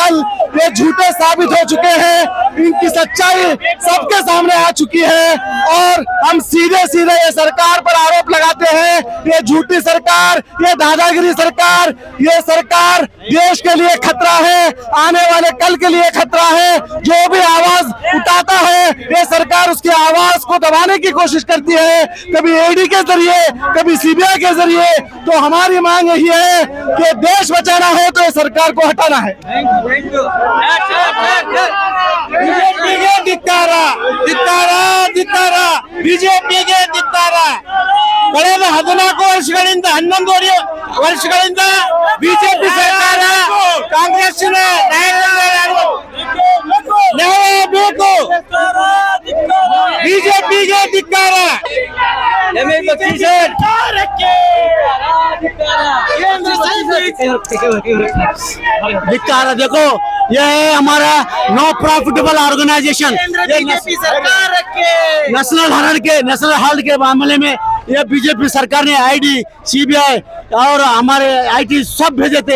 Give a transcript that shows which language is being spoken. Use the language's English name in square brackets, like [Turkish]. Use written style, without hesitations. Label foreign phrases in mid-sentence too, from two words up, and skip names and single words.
[Hindi] कल ये झूठे साबित हो चुके हैं, इनकी सच्चाई सबके सामने आ चुकी है और हम सीधे सीधे ये सरकार पर आरोप लगाते हैं, ये झूठी सरकार, ये दादागिरी सरकार, ये सरकार देश के लिए खतरा है, आने वाले कल के लिए खतरा है। जो भी आवाज उठाता है ये सरकार उसकी आवाज को दबाने की कोशिश करती है, कभी ईडी के जरिए, कभी सीबीआई के जरिए। तो हमारी मांग यही है कि देश बचाना है तो ये सरकार को हटाना है। [Kannada] ಬಿಜೆಪಿಗೆ ಧಿಕ್ಕಾರ, ಧಿಕ್ಕಾರ, ಧಿಕ್ಕಾರ, ಬಿಜೆಪಿಗೆ ಧಿಕ್ಕಾರ. ಕಳೆದ 14 ವರ್ಷಗಳಿಂದ 11 ವರ್ಷಗಳಿಂದ ಬಿಜೆಪಿ ಸರ್ಕಾರ ಕಾಂಗ್ರೆಸ್ಸಿನ ನ್ಯಾಯ ಬೇಕು, ಬಿಜೆಪಿಗೆ ಧಿಕ್ಕಾರ. [Hindi] धिक्कार। देखो ये है हमारा [English] no profitable organization, [Hindi] नेशनल हेराल्ड के मामले में ये बीजेपी सरकार ने आईडी, सीबीआई और हमारे आईटी सब भेजे थे।